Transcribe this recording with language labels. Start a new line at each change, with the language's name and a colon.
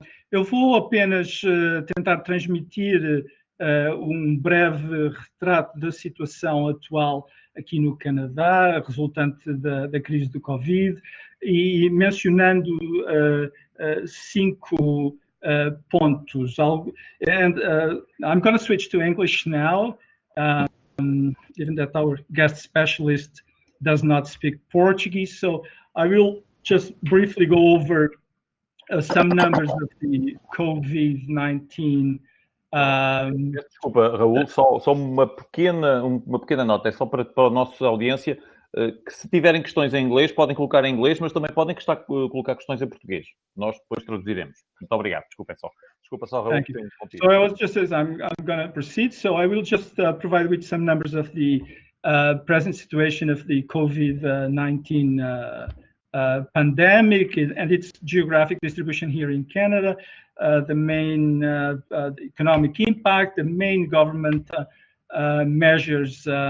Portuguese: Eu vou apenas tentar transmitir um breve retrato da situação atual aqui no Canadá, resultante da crise do Covid, e mencionando 5 pontos.
English: I'm going to switch to English now, given that our guest specialist does not speak Portuguese, so I will just briefly go over some numbers of the COVID-19.
Portuguese: Desculpa, Raul, só uma pequena nota, é só para a nossa audiência, que se tiverem questões em inglês, podem colocar em inglês, mas também podem colocar questões em português. Nós depois traduziremos. Muito obrigado, desculpem só. Desculpa só, Raul,
English: Thank you. So I was just as I'm going to proceed. So I will just provide with some numbers of the present situation of the COVID-19 pandemic and its geographic distribution here in Canada, the main the economic impact, the main government measures